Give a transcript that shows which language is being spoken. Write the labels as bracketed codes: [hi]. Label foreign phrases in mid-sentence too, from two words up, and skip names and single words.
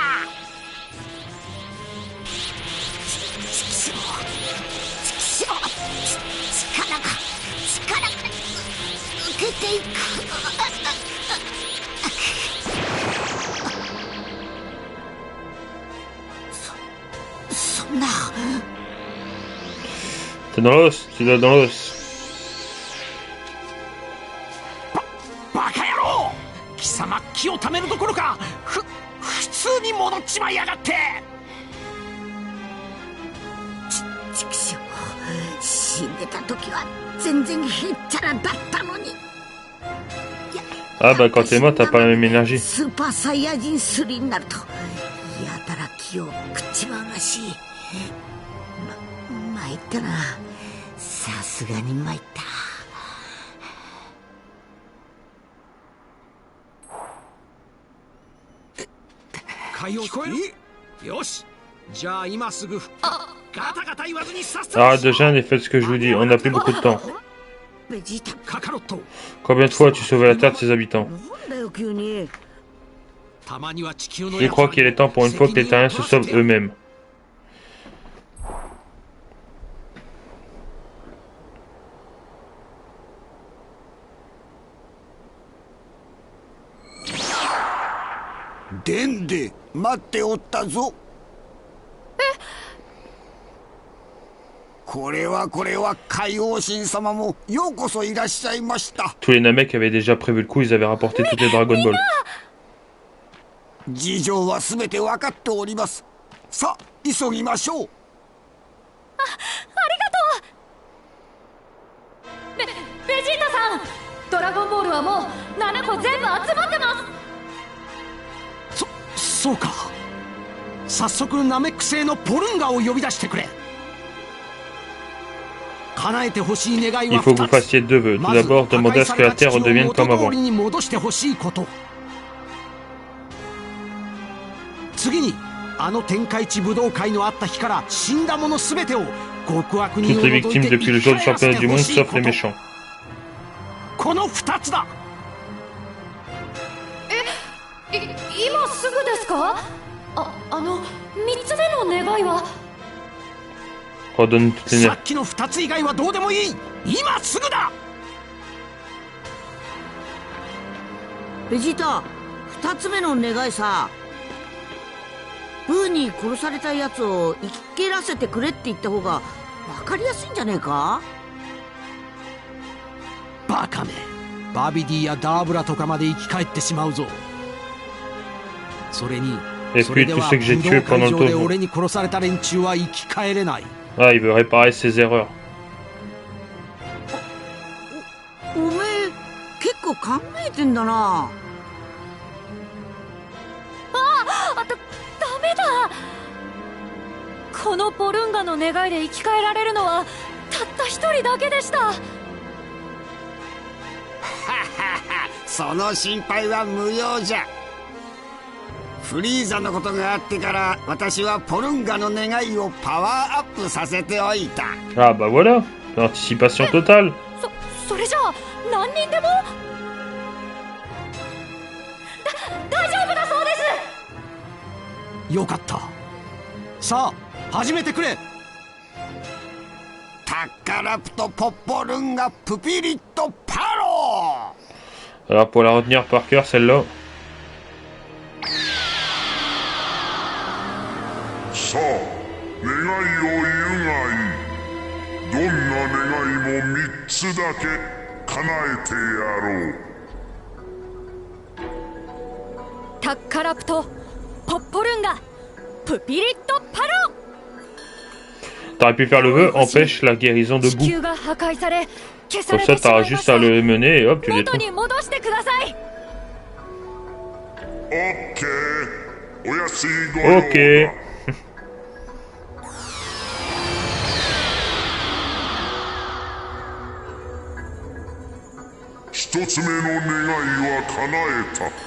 [ja] 力が抜けていく。そんな。 [fr] T'es dans l'os, tu l'as dans l'os. [ja] バカ野郎、貴様気をためるどころか普通に戻っちまいやがって。ちくしょう、死んでた時は全然へっちゃらだったのに。 [fr] Ah bah quand t'es mort t'as pas la même énergie. [ja] スーパーサイヤ人3になるとやたら気を食っちまうらしい。参ったな。さすがに参った。会話聞こえる？よし、じゃあ今すぐガタガタ言わずにさっさと。 [fr] Arrête de gêner et faites ce que je vous dis, on n'a plus beaucoup de temps. Combien de fois as-tu sauvé la Terre de ses habitants? Je crois qu'il est temps pour une fois que les Terriens se sauvent eux-mêmes. [ja] Dende, 待っておったぞ。これは海王神様もようこそいらっしゃいました。 [fr] Tous les Namek avaient déjà prévu le coup, ils avaient rapporté toutes les Dragon Ball. [ja] 事情はすべて分かっております。さあ急ぎましょう。ありがとう。ベジータさん、ドラゴンボールはもう7個全部集まってます。そうか。早速ナメック星のポルンガを呼び出してくれ。叶えてほしい願いは2つ。 [fr] Il faut que vous fassiez deux vœux. Tout d'abord, demandez à ce que la Terre redevienne comme avant. [ja] 戻してほしいこと。次にあの天下一武道会のあった日から死んだ者すべてを極悪人を [fr] Toutes les victimes depuis le jour du championnat du monde sauf les méchants. [ja] この2つだ。今すぐですか？あの3つでの願いは。 [fr] Redonne toutes les [ja] さっきの2つ以外はどうでもいい。今すぐだ。ベジータ、2つ目の願いさ、ブーに殺されたやつを生き切らせてくれって言った方が分かりやすいんじゃねえか？バカめ、バビディやダーブラとかまで生き返ってしまうぞ。それにそれでは武道会場で俺に殺された連中は生き返れない。 [fr] Ah, il veut réparer ses erreurs. [ja] おめえ結構考えてんだな。ダメだ。このポルンガの願いで生き返られるのはたった一人だけでした。その心配は無用じゃ。フリーザのことがあってから私はポルンガの願いをパワーアップさせておいた。 [fr] Ah bah voilà, l'anticipation totale. [ja] それじゃあ何人でも大丈夫だそうです。よかった。さあ始めてくれ。タッカラプトポッポルンガプピリットパロー。 [fr] Alors pour la retenir par cœur celle-là. [ja] さあ願いを言うがいい。どんな願いも3つだけ叶えてやろう。タッカラプトポッポルンガプピリットパロ。 [fr] T'aurais pu faire le vœu, empêche la guérison de boue. Comme ça, t'auras juste à le mener et hop, tu les trouves. Ok. [ja] 一つ目の願いは叶えた。